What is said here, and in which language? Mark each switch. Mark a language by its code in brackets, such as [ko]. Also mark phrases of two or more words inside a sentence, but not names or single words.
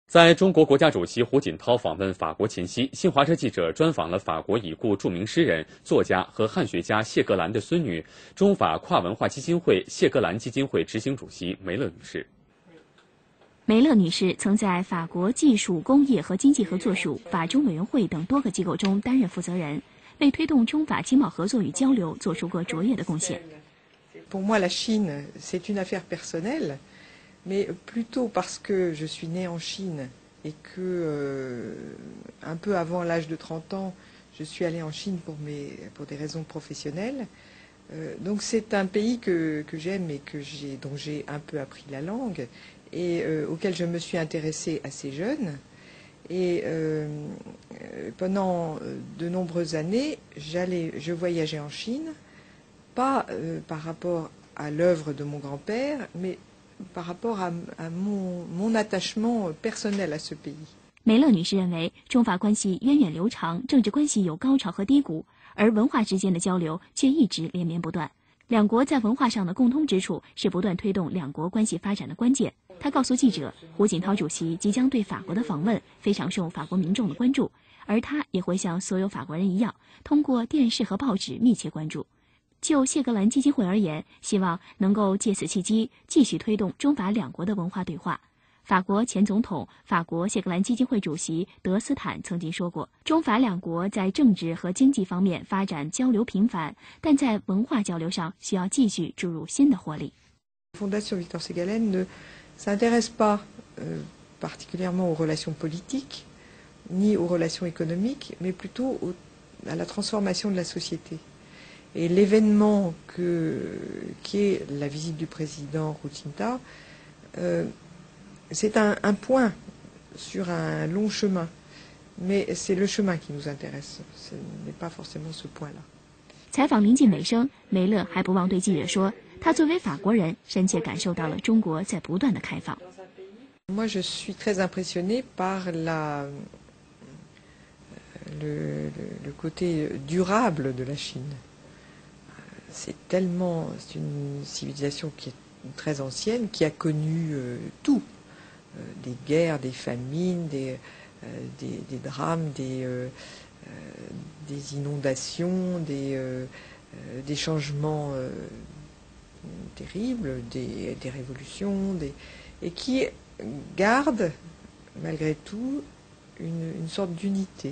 [zh] 在中国国家主席胡锦涛访问法国前夕，新华社记者专访了法国已故著名诗人、作家和汉学家谢格兰的孙女、中法跨文化基金会谢格兰基金会执行主席梅勒女士。梅勒女士曾在法国技术、工业和经济合作署、法中委员会等多个机构中担任负责人，为推动中法经贸合作与交流做出过卓越的贡献。 [fr] Pour moi, la Chine, c'est une affaire personnelle, mais plutôt parce que je suis née en Chine et que, un peu avant l'âge de 30 ans, je suis allée en Chine pour des raisons professionnelles. Donc c'est un pays que j'aime et dont j'ai un peu appris la langue et auquel je me suis intéressée assez jeune. Et pendant de nombreuses années, je voyageais en Chine, pas par rapport à l'œuvre de mon grand-père, mais par rapport à mon attachement personnel à ce pays. [zh] 梅勒女士认为，中法关系源远流长，政治关系有高潮和低谷，而文化之间的交流却一直连绵不断。两国在文化上的共通之处是不断推动两国关系发展的关键。她告诉记者，胡锦涛主席即将对法国的访问非常受法国民众的关注，而他也会像所有法国人一样，通过电视和报纸密切关注。就谢格兰基金会而言，希望能够借此契机继续推动中法两国的文化对话。法国前总统、法国谢格兰基金会主席德斯坦曾经说过，中法两国在政治和经济方面发展交流频繁，但在文化交流上需要继续注入新的活力。 [fr] Fondation Victor Ségalen ne s'intéresse pas particulièrement aux relations politiques ni aux relations économiques, mais plutôt à la transformation de la société. Et l'événement qui est la visite du président Hu Jintao, c'est un point sur un long chemin, mais c'est le chemin qui nous intéresse, ce n'est pas forcément ce point-là. [zh] 采访临近尾声，梅勒还不忘对记者说，他作为法国人，深切感受到了中国在不断的开放。 [fr] Moi, je suis très impressionnée par le côté durable de la Chine. C'est une civilisation qui est très ancienne, qui a connu tout, des guerres, des famines, des drames, des inondations, des changements terribles, des révolutions, et qui garde malgré tout une sorte d'unité.